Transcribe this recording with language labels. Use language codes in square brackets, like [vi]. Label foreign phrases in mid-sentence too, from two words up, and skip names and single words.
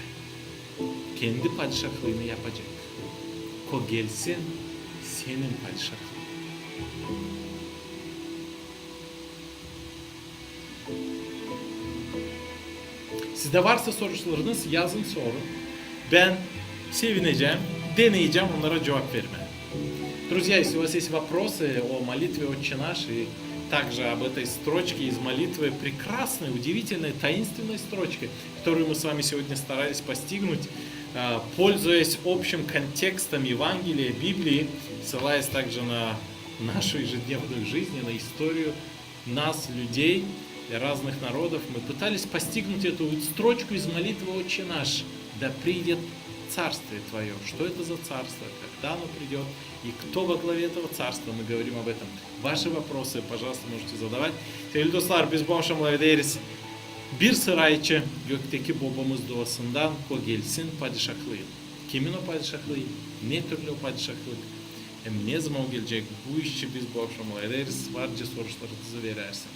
[gag] Kendi padişahlığını yapacak. Ko gelsin senin padişahlığın. Sizde varsa sorularınız yazın sorun. Ben sevineceğim, deneyeceğim onlara cevap vermeye. [ru] Друзья, если у вас есть вопросы о молитве «Отче наш» и также об этой строчке из молитвы, прекрасной, удивительной, таинственной строчкой, которую мы с вами сегодня старались постигнуть, пользуясь общим контекстом Евангелия, Библии, ссылаясь также на нашу ежедневную жизнь, на историю нас, людей, разных народов, мы пытались постигнуть эту строчку из молитвы «Отче наш», «Да придет Царствие Твое». Что это за царство? Когда оно придет? И кто во главе этого царства? Мы говорим об этом. Ваши вопросы, пожалуйста, можете задавать. [gag] Sevgili dostlar, biz bu akşam ederiz. Bir sıra içi gökteki babamız duasından o gelsin padişahlığı. Kimin o padişahlığı? Ne türlü o padişahlık? Ne zaman gelecek? Bu işi biz bu akşam ederiz. Varca sorularınızı verirsiniz.